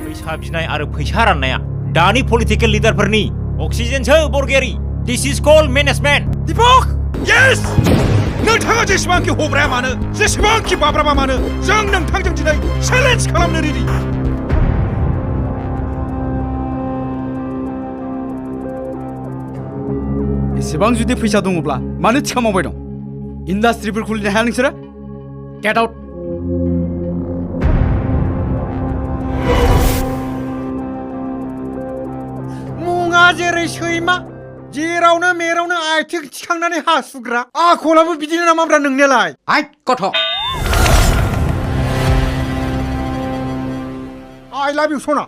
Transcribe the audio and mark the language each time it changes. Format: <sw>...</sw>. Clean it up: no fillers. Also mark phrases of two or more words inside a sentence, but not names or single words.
<brx>बिखा बिनाय आरो फैसा राननाया दानि पलिटिकेल लिडारफोरनि अक्सिजेनसो बरगियारी</brx> <en>this is called management</en> <brx>दीपक यस नोंथाङा जेसेबांखि हब्राया मानो जेसेबांखि बाब्राबा मानो जों नोंथांजों दिनै चेलेन्ज खालामनो रेडि एसेबां जुदि फैसा दङब्ला मानो थिखा मावबाय दं इन्डास्ट्रिफोर खुलिनो हाया नोंसोरो</brx> <en>get out</en> <brx>मुङा जेरै सैमा जेरावनो मेरावनो आथिं थिखांनानै हासुग्रा आखलाबो बिदिनो नामाब्रा नोंनियालाय</brx> <en>I got' I love you सना</en>